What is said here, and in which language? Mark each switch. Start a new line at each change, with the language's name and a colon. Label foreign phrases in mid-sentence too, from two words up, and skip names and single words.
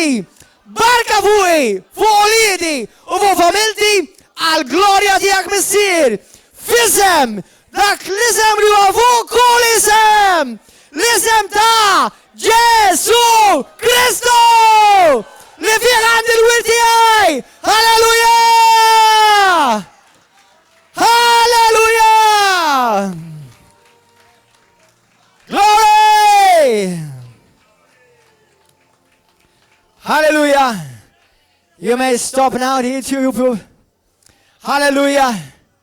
Maltese: Barka fuqi, fuq uliedi u fuq familti, għal-glorja tiegħek missier. Fisem, dak l-isem li huwa fuq kull isem. L-isem ta' Ġesu Kristu li fih għandi l-wil tiegħi. Halleluja! Halleluja!
English: Glory! Hallelujah! You may stop now here to you.